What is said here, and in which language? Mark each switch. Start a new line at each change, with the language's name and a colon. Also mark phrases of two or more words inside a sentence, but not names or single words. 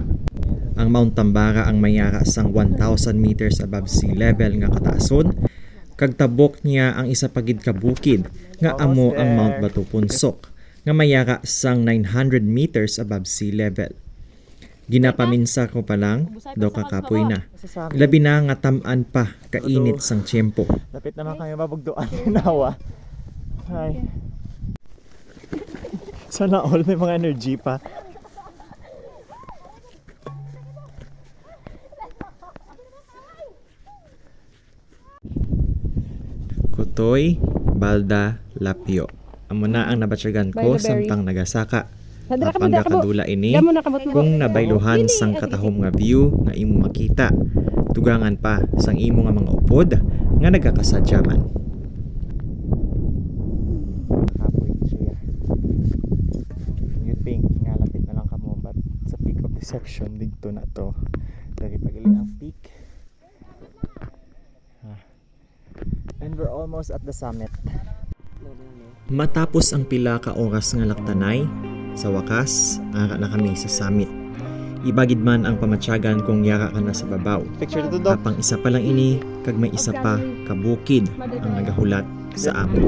Hiligaynon: Ang Mount Tambara ang mayara sang 1,000
English: meters above sea level
Hiligaynon: nga kataason, kag tabok niya ang isa pagid ka bukid nga amo ang Mount Bato Punsok nga mayara sang 900
English: meters above sea level.
Hiligaynon: Ginapaminsa ko pa lang, daw kakapoy na. Labi na nga tamaan pa kainit sang tiyempo. Lapit naman kayo mabugdoan ng nawa.
Filipino: Hi. Sana all may mga energy pa.
Hiligaynon: Kutoy, Balda, Lapyo. Amo na ang nabatsyagan ko samtang nagasaka. Apang kadula ini kung nabayluhan sang katahom nga view nga imo makita. Tugangan pa sang imo nga mga upod nga nagakasadyaman. Kapoy siya.
English: You think
Hiligaynon: nga lapit na lang kamo, but sa
English: peak of deception
Hiligaynon: dito na to. Dari pagali ang peak.
English: And we're almost at the summit.
Hiligaynon: Matapos ang pila ka oras nga laktanay, sa wakas, ara na kami sa summit. Ibagid man ang pamatsyagan kung yara ka na sa babaw. Picture dito daw. Apang isa pa lang ini, kag may isa pa kabukid ang nagahulat sa amon.